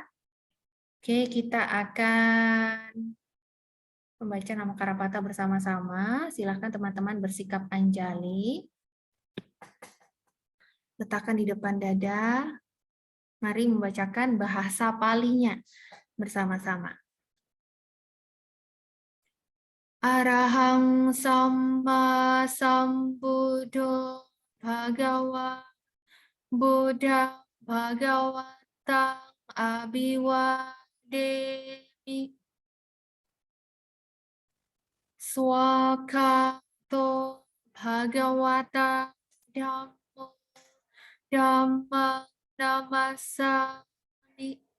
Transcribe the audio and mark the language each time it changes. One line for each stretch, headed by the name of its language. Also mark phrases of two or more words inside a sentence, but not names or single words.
Indonesian: Oke, kita akan membaca nama Karapata bersama-sama. Silahkan teman-teman bersikap anjali. Letakkan di depan dada. Mari membacakan bahasa Palinya bersama-sama.
Pali: Arahang Samma Sambuddho Bhagawa Buddha Bhagawatang Abhiwademi Swakato Bhagawata Dhammo Dhamma Namasami